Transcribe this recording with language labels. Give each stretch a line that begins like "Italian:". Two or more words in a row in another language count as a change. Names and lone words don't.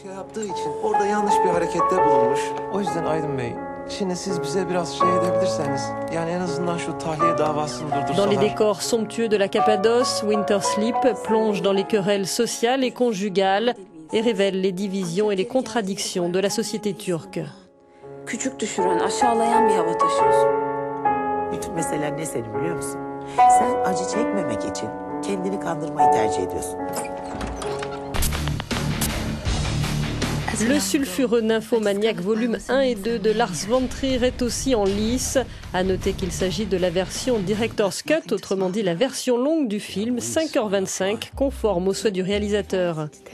French: Dans les décors somptueux de la Cappadoce, Winter Sleep plonge dans les querelles sociales et conjugales et révèle les divisions et les contradictions de la société turque.
Turkish: Küçük düşüren, aşağılayan bir hava taşıyorsun. Bütün meselen ne senin biliyor musun? Sen acı çekmemek için kendini kandırmayı tercih ediyorsun.
French: Le sulfureux nymphomaniaque volume 1 et 2 de Lars von Trier est aussi en lice. À noter qu'il s'agit de la version
English: Director's Cut,
French: autrement dit la version longue du film, 5h25, conforme aux souhaits du réalisateur.